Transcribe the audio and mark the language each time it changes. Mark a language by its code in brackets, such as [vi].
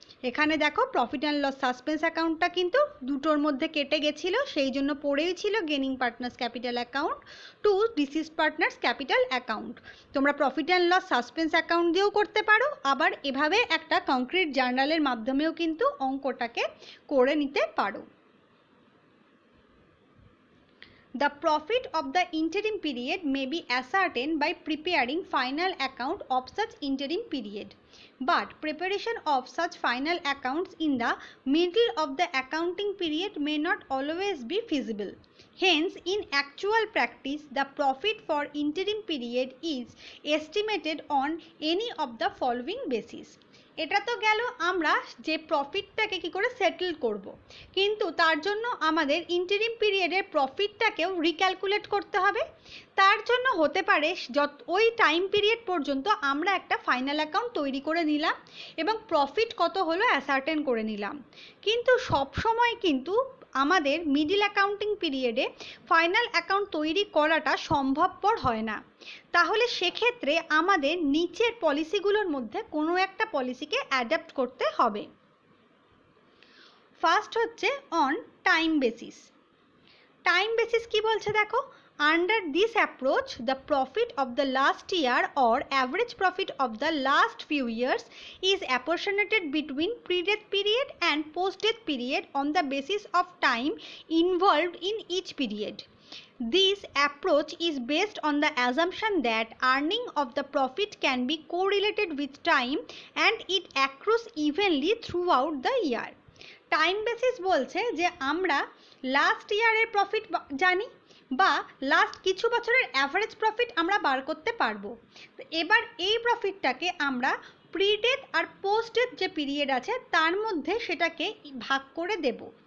[bn] এখানে দেখো profit and loss suspense অ্যাকাউন্টটা কিন্তু দুটোর মধ্যে কেটে গেছিলো, সেই জন্য পড়েই ছিল gaining partners capital account two deceased partners capital account. তোমরা profit and loss suspense account দিয়েও করতে পারো, আবার এভাবে একটা কংক্রিট জার্নালের মাধ্যমেও কিন্তু অঙ্কটাকে করে নিতে পারো। [en] The profit of the interim period may be ascertained by preparing final account of such interim period. But preparation of such final accounts in the middle of the accounting period may not always be feasible. Hence, in actual practice, the profit for interim period is estimated on any of the following basis. [bn] এটা তো গেল আমরা যে প্রফিটটাকে কি করে settle করব, কিন্তু তার জন্য আমাদের ইন্টারিম পিরিয়ডের প্রফিটটাকেও রিক্যালকুলেট করতে হবে। তার জন্য হতে পারে ওই টাইম পিরিয়ড পর্যন্ত আমরা একটা ফাইনাল অ্যাকাউন্ট তৈরি করে নিলাম এবং প্রফিট কত হলো অ্যাসার্টেন করে নিলাম, কিন্তু সব সময় কিন্তু আমাদের মিডল অ্যাকাউন্টিং পিরিয়ডে ফাইনাল অ্যাকাউন্ট তৈরি করাটা সম্ভবপর হয় না। তাহলে সেক্ষেত্রে আমাদের নিচের পলিসিগুলোর মধ্যে কোনো একটা পলিসিকে অ্যাডাপ্ট করতে হবে। ফার্স্ট হচ্ছে on time basis. Time basis কি বলছে দেখো, [en] under this approach the profit of the last year or average profit of the last few years is apportioned between pre-death period and post-death period on the basis of time involved in each period. This approach is based on the assumption that earning of the profit can be correlated with time and it accrues evenly throughout the year. [bn] Time basis বলছে যে আমরা last ইয়ারের profit জানি বা last কিছু বছরের average profit আমরা বার করতে পারবো। এবার এই প্রফিটটাকে আমরা প্রি ডেথ আর পোস্ট ডেথ যে পিরিয়ড আছে তার মধ্যে সেটাকে ভাগ করে দেব।